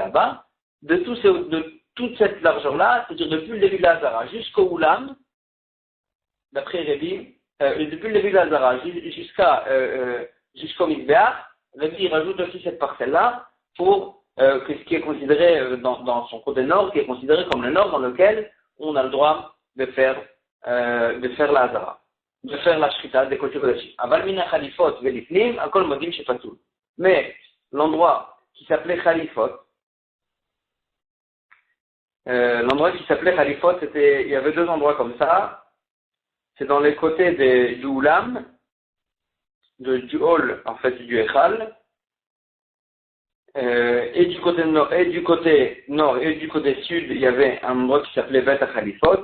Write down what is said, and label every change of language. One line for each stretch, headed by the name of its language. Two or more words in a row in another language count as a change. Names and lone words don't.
French: là-bas, de toute cette largeur-là, c'est-à-dire depuis le début de la Hazara jusqu'au Oulam, d'après Rabbi, depuis le début de la Hazara jusqu'au Mizbeach, Rabbi il rajoute aussi cette parcelle-là pour que ce qui est considéré dans son côté nord, qui est considéré comme le nord dans lequel on a le droit de faire la Hazara, de faire la Shrita des
Hebrew: קודש קודשים. אבל מן החליפות ולפנים הכל מודים שפטור.
French: Mais l'endroit qui s'appelait Khalifot, il y avait deux endroits comme ça. C'est dans les côtés du Oulam, du hall en fait du Echal, et du côté nord et du côté sud, il y avait un endroit qui s'appelait Bet HaKhalifot.